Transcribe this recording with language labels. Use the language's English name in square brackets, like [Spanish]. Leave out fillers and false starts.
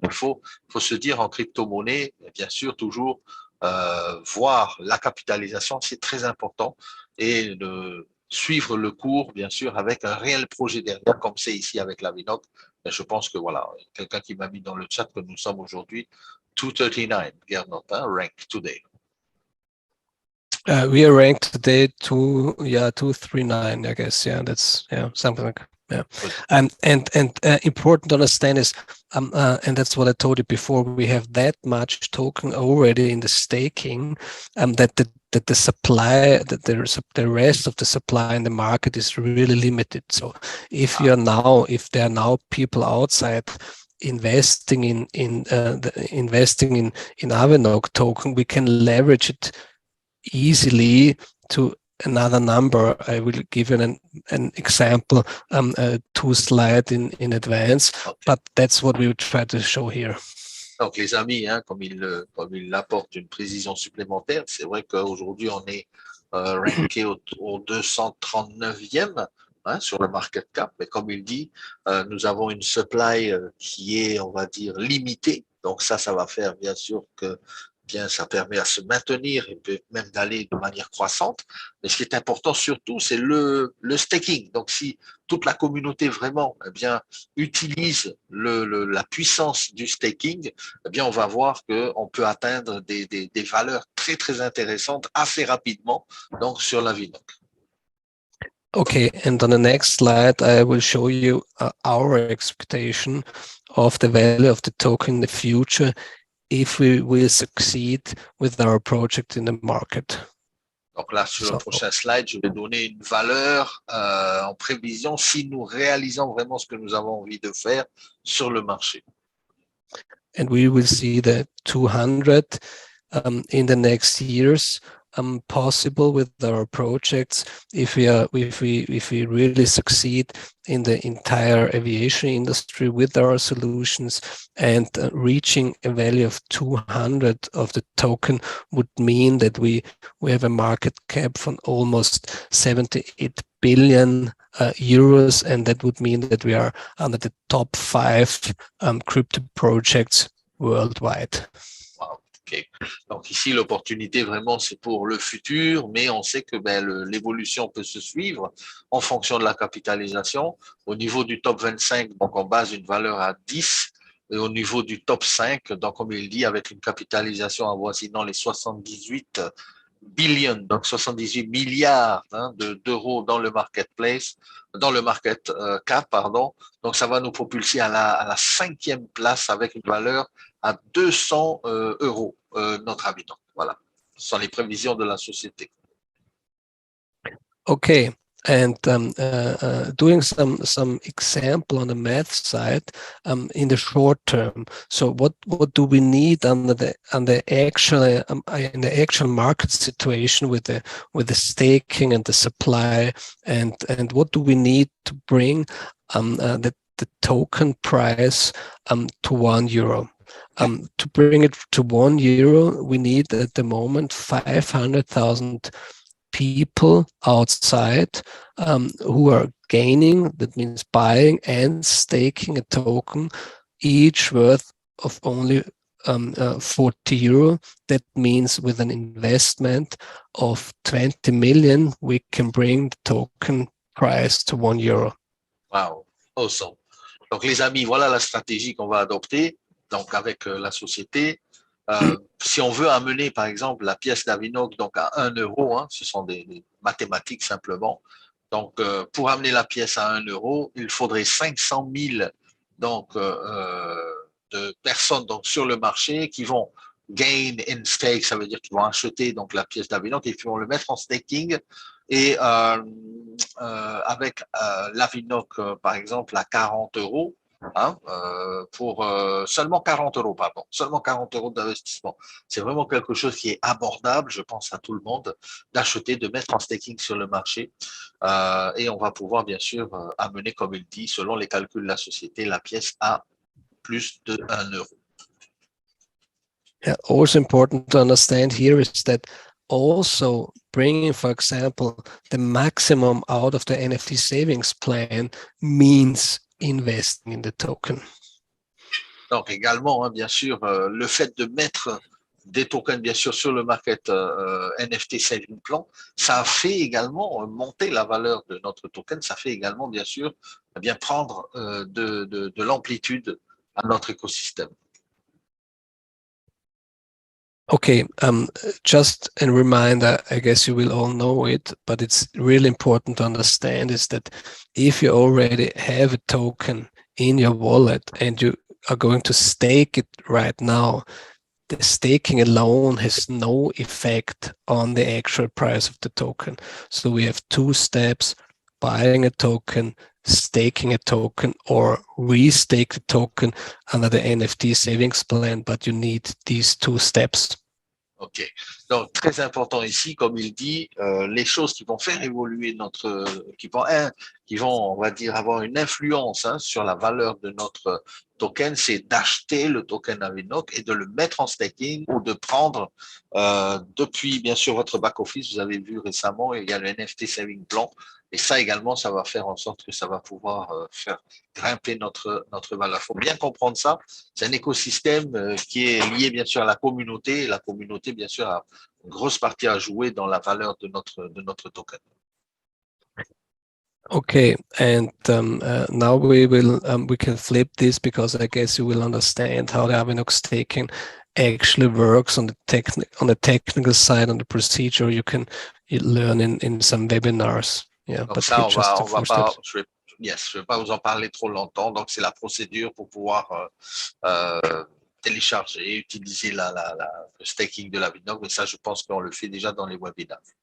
[French] Il faut se dire en crypto-monnaie, bien sûr, toujours voir la capitalisation, c'est très important, et de suivre le cours, bien sûr, avec un réel projet derrière, comme c'est ici avec l'Avinoc. Je pense que voilà, quelqu'un qui m'a mis dans le chat que nous sommes aujourd'hui 239, Gernot, hein, [English] rank today. We are ranked today 239, I guess. Yeah, that's something like yeah. And important to understand is and that's what I told you before. We have that much token already in the staking, that the supply, that the rest of the supply in the market is really limited. So if there are now people outside investing in Avinoc token, we can leverage it easily to another number. I will give you an example, 2 slides in advance, okay. But that's what we will try to show here. [French] Donc les amis, hein, comme il apporte une précision supplémentaire, c'est vrai qu'aujourd'hui on est ranké au 239e hein, sur le market cap, mais comme il dit, nous avons une supply qui est, on va dire, limitée. Donc ça va faire bien sûr que ça permet à se maintenir et peut même d'aller de manière croissante. Mais ce qui est important surtout, c'est le staking. Donc, si toute la communauté vraiment utilise la puissance du staking, on va voir qu'on peut atteindre des valeurs très, très intéressantes assez rapidement donc, sur l'Avinoc. [English] Okay, and on the next slide, I will show you our expectation of the value of the token in the future if we will succeed with our project in the market. [French] Donc là, sur le prochain slide, je vais donner une valeur en prévision si nous réalisons vraiment ce que nous avons envie de faire sur le marché. [English] And we will see the 200 in the next years possible with our projects if we really succeed in the entire aviation industry with our solutions, and reaching a value of 200 of the token would mean that we have a market cap from almost 78 billion euros, and that would mean that we are under the top 5 crypto projects worldwide. Okay. [French] Donc ici, l'opportunité vraiment, c'est pour le futur, mais on sait que l'évolution peut se suivre en fonction de la capitalisation. Au niveau du top 25, donc on base une valeur à 10, et au niveau du top 5, donc comme il dit, avec une capitalisation avoisinant les 78 billions, donc 78 milliards hein, d'euros dans le marketplace, dans le market cap, pardon. Donc ça va nous propulser à la 5e place avec une valeur à 200 euros notre Avinoc. Voilà, ce sont les prévisions de la société. Okay, [English] and doing some example on the math side in the short term. So what do we need on the actual in the actual market situation with the staking and the supply, and what do we need to bring the token price to €1? To bring it to €1, we need at the moment 500,000 people outside who are gaining, that means buying and staking a token, each worth of only €40. That means with an investment of 20 million, we can bring the token price to €1. Wow, awesome. [French] Donc les amis, voilà la stratégie qu'on va adopter donc avec la société. Si on veut amener par exemple la pièce d'Avinoc donc à 1 euro, hein, ce sont des mathématiques simplement. Donc pour amener la pièce à 1 euro, il faudrait 500 000 donc, de personnes donc, sur le marché qui vont [English] gain in stake, [French] ça veut dire qu'ils vont acheter donc, la pièce d'Avinoc et qui vont le mettre en staking. Et avec l'Avinoc, par exemple, à 40 euros, hein, pour seulement 40 euros, pardon, seulement 40 euros d'investissement. C'est vraiment quelque chose qui est abordable, je pense à tout le monde, d'acheter, de mettre en staking sur le marché. Et on va pouvoir, bien sûr, amener, comme il dit, selon les calculs de la société, la pièce à plus de 1 euro. [English] Yeah, also important to understand here is that also bringing, for example, the maximum out of the NFT savings plan means investing in the token. [French] Donc également, hein, bien sûr, le fait de mettre des tokens, bien sûr, sur le market NFT saving plan, ça fait également monter la valeur de notre token, ça fait également, bien sûr, bien prendre de l'amplitude à notre écosystème. [English] Okay, just a reminder, I guess you will all know it, but it's really important to understand is that if you already have a token in your wallet and you are going to stake it right now, the staking alone has no effect on the actual price of the token. So we have two steps: buying a token, staking a token, or restake the token under the NFT savings plan, but you need these two steps. [French] Ok, donc très important ici, comme il dit, les choses qui vont faire évoluer notre, qui vont, on va dire, avoir une influence hein, sur la valeur de notre token, c'est d'acheter le token Avinoc et de le mettre en staking ou de prendre depuis, bien sûr, votre back-office. Vous avez vu récemment, il y a le NFT Saving Plan. Et ça également, ça va faire en sorte que ça va pouvoir faire grimper notre valeur. Il faut bien comprendre ça. C'est un écosystème qui est lié bien sûr à la communauté. Et la communauté, bien sûr, a une grosse partie à jouer dans la valeur de notre token. [English] Okay, and now we can flip this because I guess you will understand how the Avinoc staking actually works on the technical side, on the procedure. You can learn in some webinars. Yeah, donc but [French] ça, [English] just [French] on va pas, je vais pas vous en parler trop longtemps. Donc c'est la procédure pour pouvoir télécharger, utiliser le staking de l'Avinoc. Mais ça, je pense qu'on le fait déjà dans les webinars.